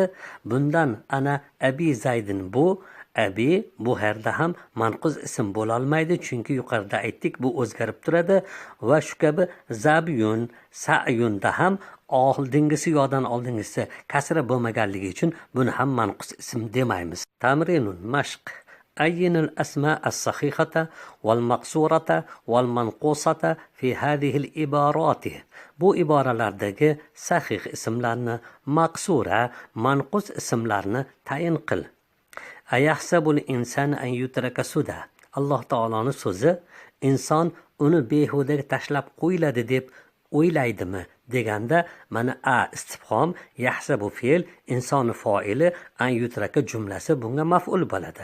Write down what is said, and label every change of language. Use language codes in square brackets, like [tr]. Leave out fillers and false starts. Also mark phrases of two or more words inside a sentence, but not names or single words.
[uz] Bundan ana Abi Zaydin bu Abi bu yerda ham manqus ism bo'la olmaydi, chunki yuqorida aytdik bu o'zgarib turadi va shu kabi zabiyun, sa'yunda ham oldingisi yodan oldingisi kasra bo'lmaganligi uchun buni ham manqus ism demaymiz. Tamrinun mashq. [ar] أين الأسماء الصحيحة والمقصورة والمنقوصة في هذه العبارات. [uz] Bu iboralardagi sahih ismlarni, maqsura, manqus ismlarni tayin qil. [ar] أيحسب الإنسان أن يترك سدى. [uz] Alloh taoloning so'zi inson uni behudaga tashlab qo'yiladi deb o'ylaydimi deganda mana istifhom yahsabu fe'l insoni foili [ar] أن يترك [uz] jumlasi bunga maf'ul bo'ladi.